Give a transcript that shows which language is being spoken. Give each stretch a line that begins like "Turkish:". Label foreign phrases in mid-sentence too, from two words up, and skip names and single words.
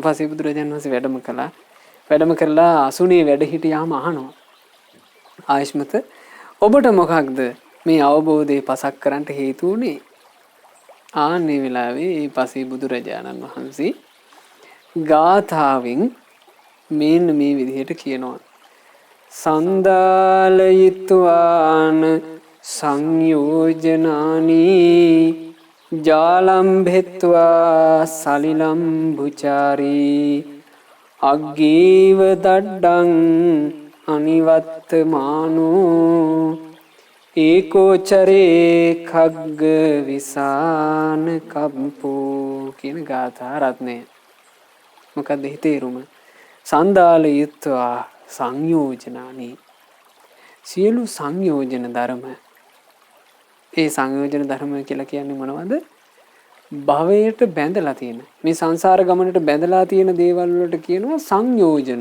Sinhala: පසේ බුදුරජාණන් වහන්සේ වැඩම කළා. වැඩම කරලා අසුනේ වැඩ හිටියාම අහනවා. ආයෂ්මත ඔබට මොකක්ද මේ අවබෝධය පසක් කරන්නට හේතු වුණේ ආන්නේ වෙලාවේ මේ පසේ බුදුරජාණන් වහන්සේ ගාථාවෙන් මේන්න මේ විදිහට කියනවා.
Pali: සන්දාලයිත්වාන සංයෝජනානි ජාලම්භෙත්වා සලිලම්භුචාරී අග්ගීව දඩ්ඩං අනිවත්තමානෝ ඒකෝචරේ khagga විසාන කම්පෝ
Sinhala: කියන ගාථා රත්නය. මොකක්ද හිතේරුම?
Pali: සන්දාලයත්වා සංයෝජනානි
Sinhala: සියලු සංයෝජන ධර්ම. ඒ සංයෝජන ධර්ම කියලා කියන්නේ මොනවද? භවයට බැඳලා තියෙන මේ සංසාර ගමනට බැඳලා තියෙන දේවල් වලට කියනවා සංයෝජන.